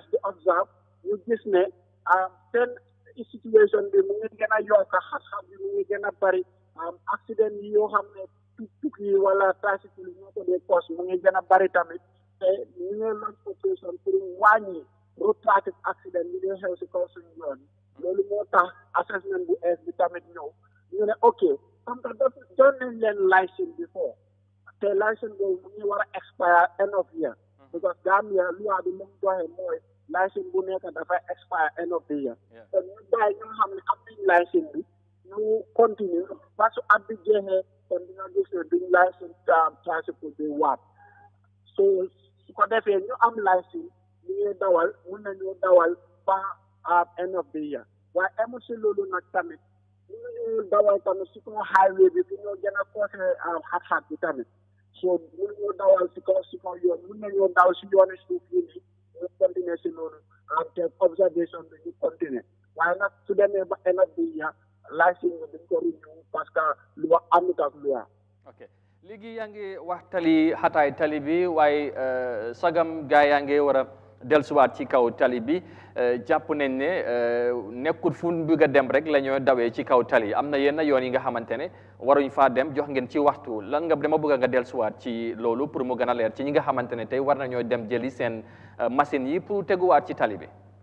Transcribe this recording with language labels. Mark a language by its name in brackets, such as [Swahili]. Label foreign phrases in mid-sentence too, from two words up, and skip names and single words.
[Wolof] di observe ñu gis ne seen situation bi mu ngi gën a yokk xat-xat bi mu ngi gën a bari accident yi yoo xam ne tuk yi wala tricycle yi ñoo ko dee cause mu ngi gën a bari tamit te ñu ngi launch operation pour wàññi [English] road traffic accident [Wolof] yi dee xew si kaw suñu yoon loolu moo tax assessment bu ees bi tamit ñëw ñu ne ok [French] comme que [Wolof] doon nañ leen license before te license boobu mu ngi war a expire [English] end of year [Wolof] because Gambia loi bi mu doxee mooy license bu nekk dafay expire [English] end of the year [Wolof] te ñu bàyyi ñoo xam ne am nañ license bi ñu continue [French] parce que [Wolof] at bi jeexee kon dina gis ne duñ license tricycle bi waat so su ko defee ñu am license ñu ngi dawal mun nañu dawal ba [English] end of the year [Wolof] waaye emu si loolu nag tamit ñu ngi dawal tamit si kaw highway bi fi ñoo gën a koose xat-xat bi tamit so mun nañu dawal si kaw yoon mun nañu daw si yooni suuf yi nii ñu continuer si loolu te observation bi ñu continuer waaye nag su demee ba [English] end of the year [Wolof] license bi dañ ko renew [French] parce que [Wolof] lu wax amut ak lu ok léegi yaa ngi wax tali xataay tali bi waaye sagam gaa yaa ngi war a dellusiwaat ci kaw tali bi jàpp nañ ne nekkul fu ñu bëgg a dem rek la ñoo dawee ci kaw tali am na yenn yoon yi nga xamante ne waruñ faa dem jox ngeen ci waxtu lan nga dama bëgg nga dellusiwaat ci loolu pour mu gën a leer ci ñi nga xamante ne tey war nañoo dem jëli seen machine yi pour teguwaat ci tali bi.